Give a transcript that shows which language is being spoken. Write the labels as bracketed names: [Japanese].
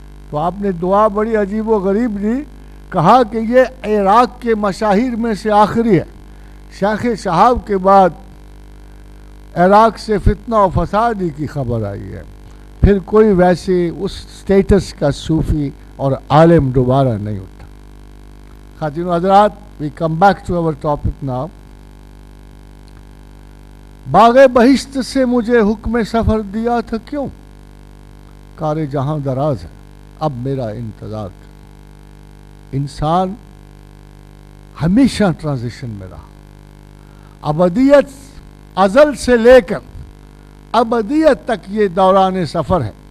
[Urdu] تو آپ نے دعا بڑی عجیب و غریب دی، کہا کہ یہ عراق کے مشاہیر میں سے آخری ہے. شیخ شہاب کے بعد عراق سے فتنہ و فسادی کی خبر آئی ہے، پھر کوئی ویسے اس سٹیٹس کا صوفی اور عالم دوبارہ نہیں اٹھا. خواتین و حضرات، [English] we come back to our topic now. [Urdu] باغ بہشت سے مجھے حکم سفر دیا تھا کیوں؟ کار جہاں دراز ہے اب میرا انتظار کر. انسان ہمیشہ ٹرانزیشن میں رہا، ابدیت ازل سے لے کر ابدیت تک یہ دوران سفر ہے.